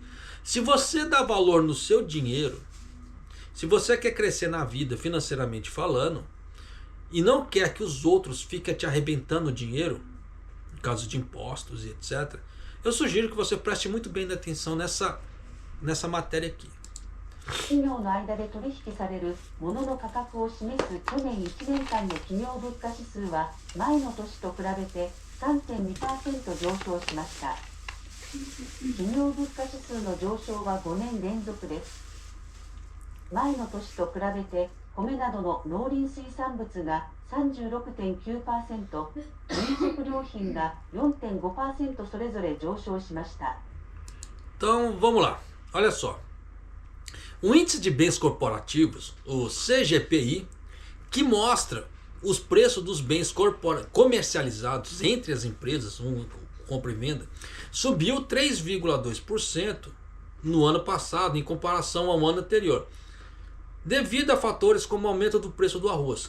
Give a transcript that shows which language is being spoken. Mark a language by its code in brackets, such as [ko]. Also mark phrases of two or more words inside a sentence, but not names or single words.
[pt] Se você dá valor no seu dinheiro, se você quer crescer na vida financeiramente falando, e não quer que os outros fiquem te arrebentando o dinheiro, no caso de impostos e etc., eu sugiro que você preste muito bem atenção nessa matéria aqui. [ja] 企業の間で取引される物の価格を示す去年1年間の企業物価指数は前の年と比べて 3.2% 上昇しました。企業物価指数の上昇は5年連続です。前の年と比べて米などの農林水産物が 36.9%、飲食料品が 4.5% それぞれ上昇しました。 [pt] Então vamos lá, olha só. O índice de bens corporativos, o CGPI, que mostra os preços dos bens comercializados entre as empresas, compra e venda, subiu 3,2% no ano passado em comparação ao ano anterior, devido a fatores como o aumento do preço do arroz.